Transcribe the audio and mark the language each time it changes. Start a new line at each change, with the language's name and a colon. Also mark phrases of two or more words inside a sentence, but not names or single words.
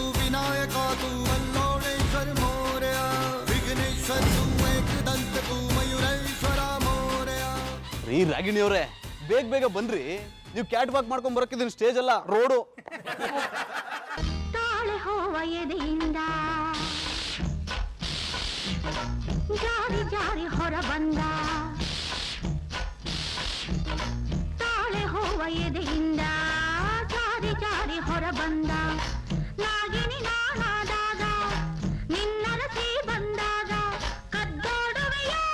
Marathi: विनायका तू वल्लोळेश्वर मोरया विघ्नेश्वर तू एकदंत तू मयूरेश्वरा मोरया.
Kannada: ರೀ ರಾಗಿಣಿ ಅವರೇ, ಬೇಗ ಬೇಗ ಬನ್ರಿ. ನೀವು ಕ್ಯಾಟ್ ವಾಕ್ ಮಾಡ್ಕೊಂಡ್ ಬರಕಿದ್ದೀನಿ, ಸ್ಟೇಜ್ ಅಲ್ಲ ರೋಡು. ತಾಳೆ ಹೋವ ಎದೆಯಿಂದ ಜಾರಿ ಜಾರಿ ಹೊರ ಬಂದ, ತಾಳೆ ಹೋವ ಎದೆಯಿಂದ ಜಾರಿ ಜಾರಿ ಹೊರ ಬಂದ, ನಾಗಿನಿ ನಾನಾದಾಗ ನಿನ್ನರಸಿ ಬಂದಾಗ ಕದ್ದೋಡುವೆಯ.